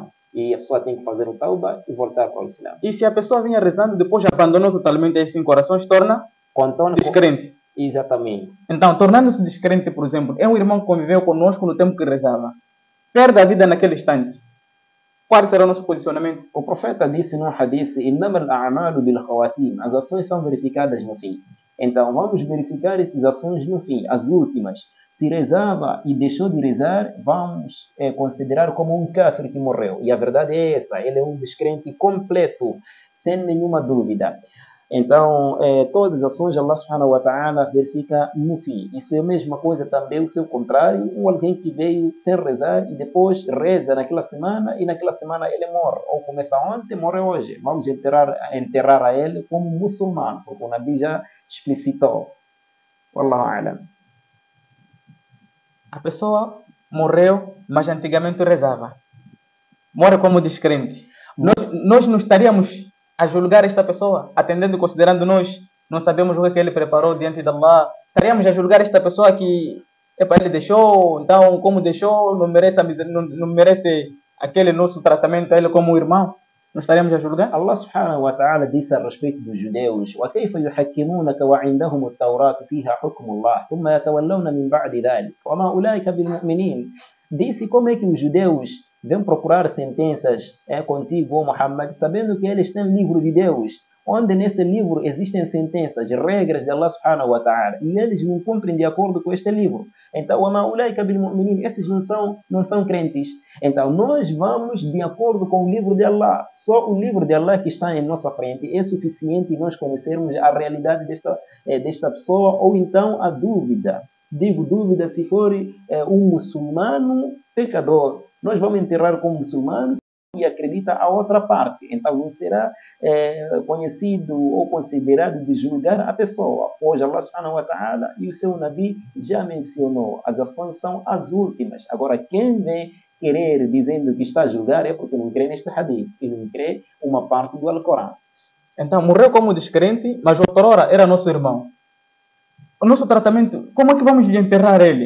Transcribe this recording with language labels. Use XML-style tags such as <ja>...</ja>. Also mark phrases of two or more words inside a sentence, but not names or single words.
<pt>E a pessoa tem que fazer o tauba e voltar para o Islã. E se a pessoa vinha rezando depois abandonou totalmente as 5 orações, torna descrente. Exatamente. Então, tornando-se descrente, por exemplo, é um irmão que conviveu conosco no tempo que rezava. Perde a vida naquele instante. Qual será o nosso posicionamento? O profeta disse num hadith:</pt> <ar>"إنما الأعمال بالخواتيم",</ar> <pt>as ações são verificadas no fim. Então, vamos verificar essas ações no fim, as últimas. Se rezava e deixou de rezar, vamos considerar como um kafir que morreu. E a verdade é essa, ele é um descrente completo, sem nenhuma dúvida. Então, todas as ações Allah</pt> <ar>سبحانه وتعالى</ar> <pt>verifica no fim. Isso é a mesma coisa também, o seu contrário, ou alguém que veio sem rezar e depois reza naquela semana e naquela semana ele morre. Ou começa ontem, morre hoje. Vamos enterrar a ele como muçulmano, porque o Nabi já explicitou.</pt> <ar>والله أعلم.</ar> <pt>A pessoa morreu, mas antigamente rezava. Morre como descrente. Nós não estaríamos a julgar esta pessoa, atendendo, considerando nós não sabemos o que ele preparou diante de Allah. Estaríamos a julgar esta pessoa que ele deixou, então como deixou, não merece aquele nosso tratamento a ele como irmão. Não estaríamos a julgar? Allah</pt> <ar>سبحانه وتعالى</ar> <pt>disse a respeito dos judeus:</pt> <ar>وَكَيْفَ يُحَكِّمُونَكَ وَعِنْدَهُمُ التَّوْرَاةُ فِيهَا حُكْمُ اللَّهِ ثُمَّ يَتَوَلَّوْنَ مِنْ بَعْدِ ذَلِكَ وَمَا أُولَٰئِكَ بِالْمُؤْمِنِينَ.</ar> <pt>Disse como é que os judeus vêm procurar sentenças contigo, ó Muhammad, sabendo que eles têm livro de Deus, onde nesse livro existem sentenças, regras de Allah</pt> <ar>سبحانه وتعالى,</ar> <pt>e eles não cumprem de acordo com este livro. Então,</pt> <ar>وَمَا أُولَٰئِكَ بِالْمُؤْمِنِينَ,</ar> <pt>esses não são crentes. Então, nós vamos de acordo com o livro de Allah. Só o livro de Allah que está em nossa frente é suficiente nós conhecermos a realidade desta pessoa, ou então a dúvida. Digo dúvida se for um muçulmano pecador. Nós vamos enterrar como muçulmanos e acredita a outra parte. Então não será conhecido ou considerado de julgar a pessoa. Hoje Allah</pt> <ar>سبحانه وتعالى</ar> <pt>e o seu Nabi já mencionou. As ações são as últimas. Agora quem vem querer dizendo que está a julgar é porque não crê neste hadith e não crê uma parte do Alcorão. Então morreu como descrente, mas outrora era nosso irmão. O nosso tratamento, como é que vamos lhe enterrar ele?</pt>